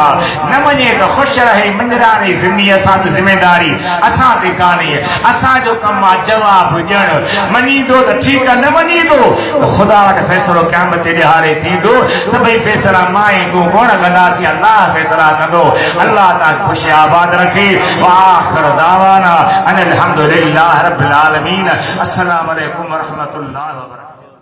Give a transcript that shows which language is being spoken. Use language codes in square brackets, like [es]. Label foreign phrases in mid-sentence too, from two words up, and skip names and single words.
[sd] न मञे त ख़ुशि रहे, मंजरानी ज़िम्मी असां त ज़िम्मेदारी असां ते कान्हे। असांजो कमु आहे जवाब ॾियणु। मञींदो त ठीकु आहे, न मञींदो त ख़ुदा वटि फ़ैसिलो क़यामत ते ॾियारे थींदो। सभई फ़ैसिला मां ऐं तूं कोन कंदासीं, अल्लाह फ़ैसिला कंदो। अल्लाह तव्हांखे ख़ुशि आबाद रखे। [ar] آخر دعوانا أن الحمد لله رب العالمين. السلام عليكم ورحمة الله وبركاته.